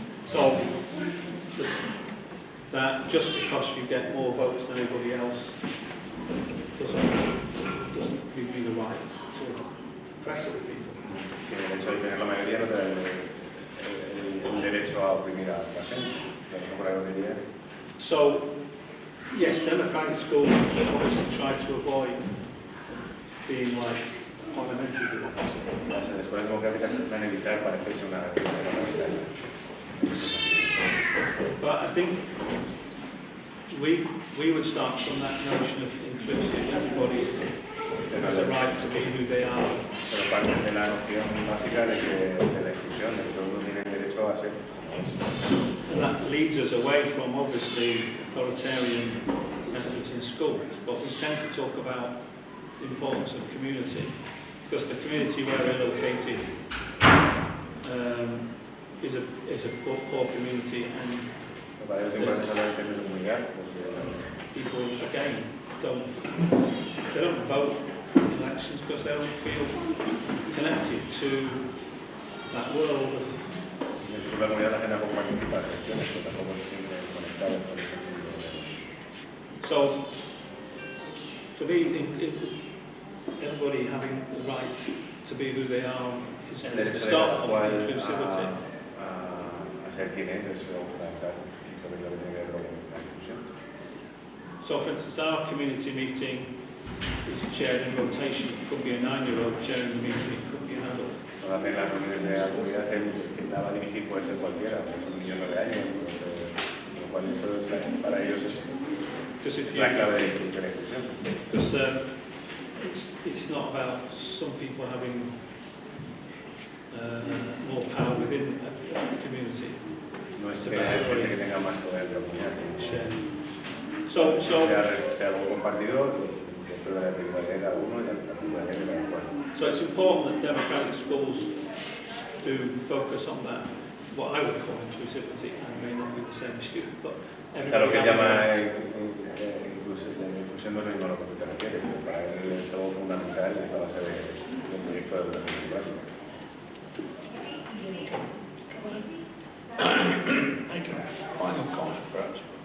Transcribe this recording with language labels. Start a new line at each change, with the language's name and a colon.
English: So that just because you get more votes than anybody else doesn't give you the right to press other people.
Spanish: Que el hecho de tener la mayoría no te da el derecho a oprimir a la gente. Por ahí lo diría.
English: So yes, democratic schools obviously try to avoid being like parliamentary democracy.
Spanish: Las escuelas democráticas van a evitar parecerse una república parlamentaria.
English: But I think we would start from that notion of inclusive. Everybody has a right to be who they are.
Spanish: Pero parte de la noción básica de la exclusión, de que todos tienen derecho a ser como es.
English: And that leads us away from obviously authoritarian methods in schools. But we tend to talk about the importance of community, because the community where we're located is a poor community, and
Spanish: Para eso es importante hablar en términos de comunidad, porque
English: people again don't vote in elections because they don't feel connected to that world of.
Spanish: en la comunidad la gente tampoco participa en elecciones, pero tampoco se sienten conectados con el sentido.
English: So for me, everybody having the right to be who they are is
Spanish: El
English: the
Spanish: derecho de
English: start
Spanish: cada
English: of
Spanish: cual
English: inclusivity.
Spanish: a ser quien es lo fundamental y sobre lo que tiene que ver con la inclusión.
English: So for instance, our community meeting is chaired in rotation. It could be a 9-year-old chairing the meeting, it could be an adult.
Spanish: Cuando hacen las reuniones de la comunidad, quien la va a dirigir puede ser cualquiera, porque son niños de 9 años, con lo cual eso es para ellos es la clave de la inclusión.
English: Because it's not about some people having more power within a community.
Spanish: No es que haya gente que tenga más poder de la comunidad, sino sea algo compartido dentro de la prioridad de cada uno y la prioridad de cada cual.
English: So it's important that democratic schools do focus on that, what I would call inclusivity, and may not be the same as you, but
Spanish: Quizá lo que
English: everybody
Spanish: llama inclusión no es lo mismo a lo que tú te refieres, pero para él es algo fundamental y es la base del proyecto de educación democrática.
English: Final comment, perhaps.